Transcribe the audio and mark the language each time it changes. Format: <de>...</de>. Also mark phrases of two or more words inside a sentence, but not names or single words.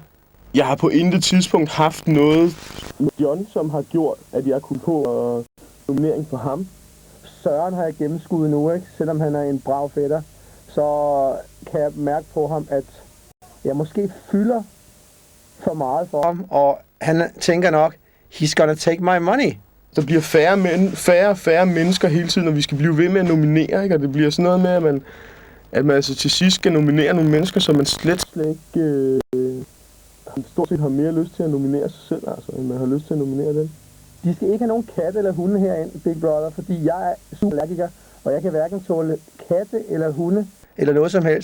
<da>Jeg har på intet tidspunkt haft noget med John, som har gjort, at jeg kunne få nominering for ham. Søren har jeg gennemskuddet nu, ikke? Selvom han er en brav fætter, så kan jeg mærke på ham, at jeg måske fylder for meget for ham, og han tænker nok,</da> <en>he's gonna take my money.</en> <da>Der bliver færre mennesker hele tiden, og vi skal blive ved med at nominere, ikke? Og det bliver sådan noget med, at man altså til sidst skal nominere nogle mennesker, som man slet ikke stort set har mere lyst til at nominere sig selv, altså, end man har lyst til at nominere dem. De skal ikke have nogen katte eller hunde herinde, Big Brother, fordi jeg er super allergiker, og jeg kan hverken tåle katte eller hunde eller noget som helst.</da>